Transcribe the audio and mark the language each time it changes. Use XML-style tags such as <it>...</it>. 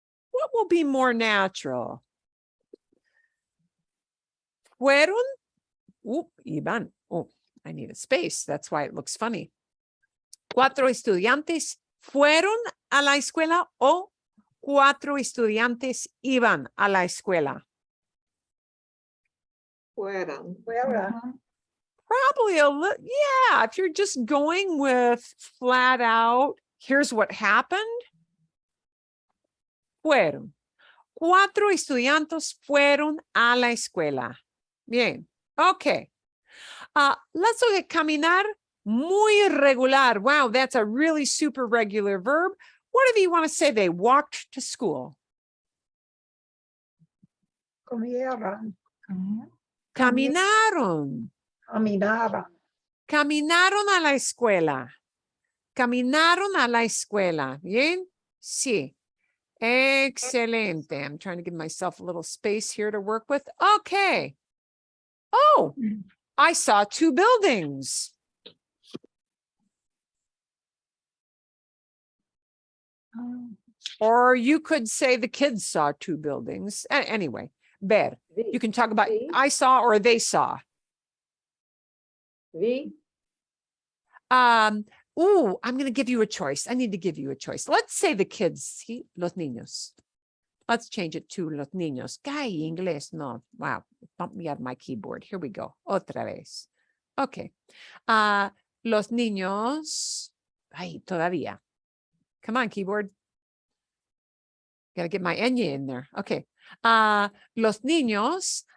<en>What will be more natural?</en> <es>Fueron, iban.</es> <en>Oh, I need a space. That's why it looks funny.</en> <es>Cuatro estudiantes fueron a la escuela o cuatro estudiantes iban a la escuela. Fueron.</es> <en>Probably a little, yeah, if you're just going with flat out, here's what happened.</en> <es>Fueron. Cuatro estudiantes fueron a la escuela.</es> <en>Bien, okay. Let's look at caminar.</en> <es>Muy regular.</es> <en>Wow, that's a really super regular verb. Whatever you want to say, they walked to school.</en> <es>Comieron. Caminaron. Caminaban. Caminaron a la escuela. Caminaron a la escuela. Bien? Sí. Excelente.</es> <en>I'm trying to give myself a little space here to work with. Okay. Oh, I saw two buildings. Or you could say the kids saw two buildings. Anyway, ver. You can talk about I saw or they saw. I'm going to give you a choice. I need to give you a choice. Let's say the kids, see,</en> <es>los niños.</es> <en>Let's change it to los niños.</en> <es>Ay, inglés, no.</es> <en>Wow, bumped me out of my keyboard. Here we go.</en> <es>Otra vez.</es> <en>Okay. Los niños.</en> <es>Ay, todavía.</es> <en>Come on, keyboard. Got to get my ñ in there. Okay.</en> <es>Los niños</es>